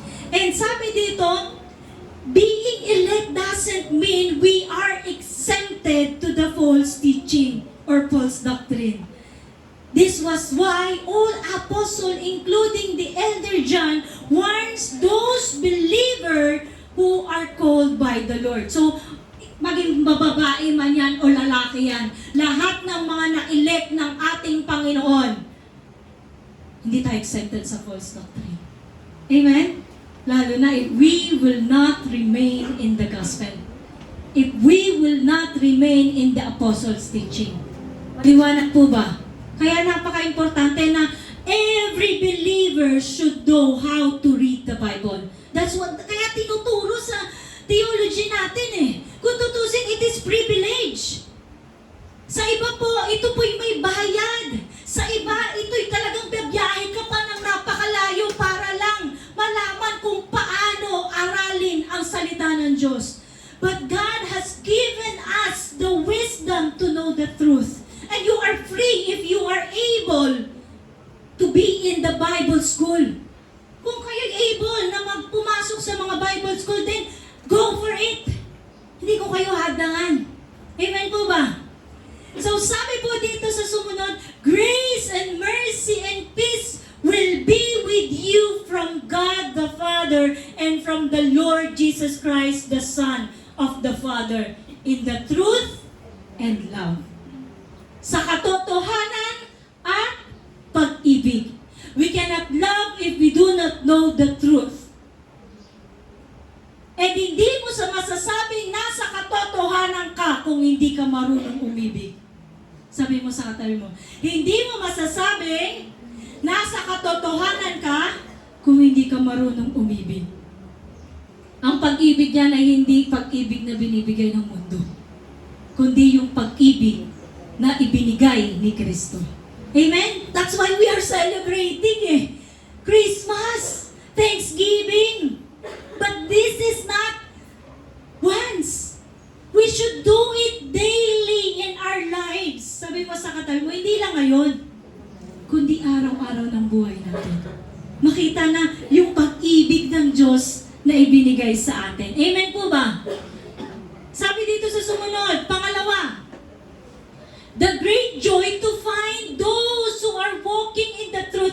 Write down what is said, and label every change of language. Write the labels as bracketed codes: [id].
[en] And [tl] sabi dito, [en] being elect doesn't mean we are exempted to the false teaching or false doctrine. This was why all apostles, including the elder John, warns those believers who are called by the Lord. [tl] So, maging bababae man yan o lalaki yan, lahat ng mga na-elect ng ating Panginoon, hindi tayo exempted sa false doctrine. [en] Amen? [tl] Lalo na [en] if we will not remain in the gospel. If we will not remain in the apostles' teaching. [tl] Liwanag po ba? Kaya napaka-importante na [en] every believer should know how to read the Bible. That's what, [tl] kaya tinuturo sa theology natin eh. Kung tutusin, [en] it is privilege. [tl] Sa iba po, ito po'y may bayad. Sa iba, ito'y talagang biyahe ka pa ng napakalayo para lang malaman kung paano aralin ang salita ng Diyos. [en] But God has given us the wisdom to know the truth. And you are free if you are able to be in the Bible school. [tl] Kung kayo'y able na magpumasok sa mga Bible school, [en] then go for it. [tl] Hindi ko kayo hadangan. Amen po ba? So sabi po dito sa sumunod, [en] grace and mercy and peace will be with you from God the Father and from the Lord Jesus Christ, the Son of the Father, in the truth and love. [tl] Sa katotohanan at pag-ibig. [en] We cannot love if we do not know the truth. [tl] At hindi mo sa masasabing nasa katotohanan ka kung hindi ka marunong umibig. Sabi mo sa katabi mo, hindi mo masasabing nasa katotohanan ka kung hindi ka marunong umibig. Ang pag-ibig niyan ay hindi pag-ibig na binibigay ng mundo, kundi yung pag-ibig na ibinigay ni Kristo. Amen? [en] That's why we are celebrating Christmas, Thanksgiving. But this is not once. We should do it daily in our lives. [tl] Sabi mo sa katabi mo, hindi lang ngayon, kundi araw-araw ng buhay natin. Makita na yung pag-ibig ng Diyos na ibinigay sa atin. Amen po ba? Sabi dito sa sumunod, pangalawa, [en] the great joy to find those who are walking in the truth.